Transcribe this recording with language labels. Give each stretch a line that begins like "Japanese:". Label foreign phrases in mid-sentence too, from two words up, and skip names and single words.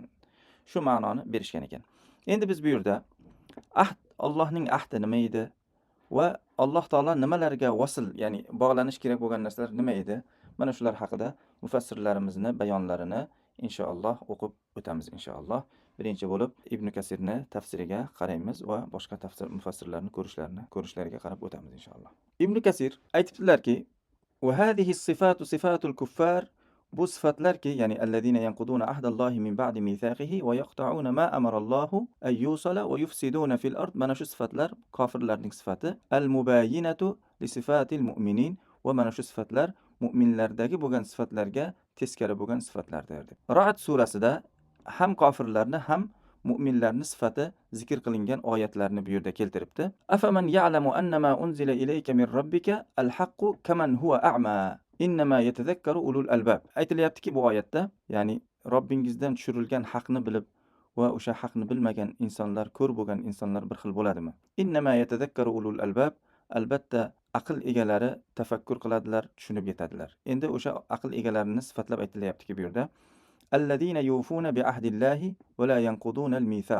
Uzbek: Shu ma'noni berishgan ekan. Endi biz bu yerda ahd, Allohning ahdi nima edi va Alloh taolo nimalarga vasl, ya'ni bog'lanish kerak bo'lgan narsalar nima edi? Mana shular haqida mufassirlarimizni bayonlarini inshaalloh o'qib o'tamiz inshaalloh. Birinchi bo'lib Ibn Kasirni tafsiriga qaraymiz va boshqa tafsir mufassirlarni ko'rishlariga qarab o'tamiz inshaalloh.
Arabic: Ibn Kasir aytibdilarki: "وهذه الصفات صفات الكفار."
Uzbek: Bu sifatlarki, ya'ni
Arabic: الذين ينقضون عهد الله من بعد ميثاقه ويقطعون ما أمر الله أن يوصل ويفسدون في الأرض.
Uzbek: Mana shu sifatlar kofirlarning sifati.
Arabic: المباينة لصفات المؤمنين.
Uzbek: Va mana shu sifatlar mu'minlardagi bo'lgan sifatlarga teskari bo'lgan sifatlardir deb. Ra'd surasida ham kofirlarni ham mu'minlarni sifati zikr qilingan oyatlarni bu yerda keltiribdi.
Arabic: أفمن يعلم أنما أنزل إليك من ربك الحق كمن هو أعمى. إنما يتذكر أولو الألباب.
Uzbek: Aytilyaptiki bu oyatda, ya'ni Robbingizdan tushirilgan haqni bilib va o'sha haqni bilmagan insonlar, ko'r bo'lgan insonlar bir xil bo'ladimi?
Arabic: إنما يتذكر أولو الألباب.
Uzbek: Albatta aql egalari tafakkur qiladilar, tushunib yetadilar. Endi o'sha aql egalarini sifatlab aytilyaptiki bu yerda
Arabic: الذين يوفون بعهد الله ولا ينقضون الميثاق.